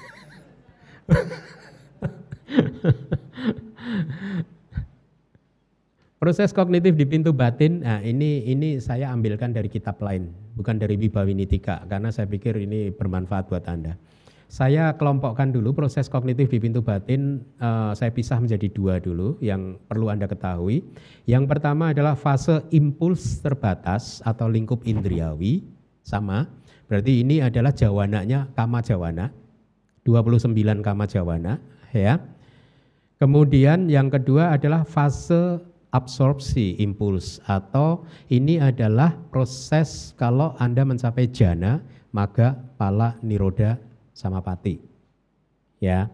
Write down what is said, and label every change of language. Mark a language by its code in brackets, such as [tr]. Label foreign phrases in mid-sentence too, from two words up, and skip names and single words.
[id] Proses kognitif di pintu batin, nah ini saya ambilkan dari kitab lain, bukan dari Vibhawinitika, karena saya pikir ini bermanfaat buat Anda. Saya kelompokkan dulu proses kognitif di pintu batin, saya pisah menjadi 2 dulu yang perlu Anda ketahui. Yang pertama adalah fase impuls terbatas atau lingkup indriawi, sama. Berarti ini adalah jawananya [pi] kama jawana, [id] 29 [pi] kama jawana, [id] ya. Kemudian yang kedua adalah fase absorpsi impuls, atau ini adalah proses kalau Anda mencapai [pi] jana, maga, pala, niroda, samapati. [id] Ya.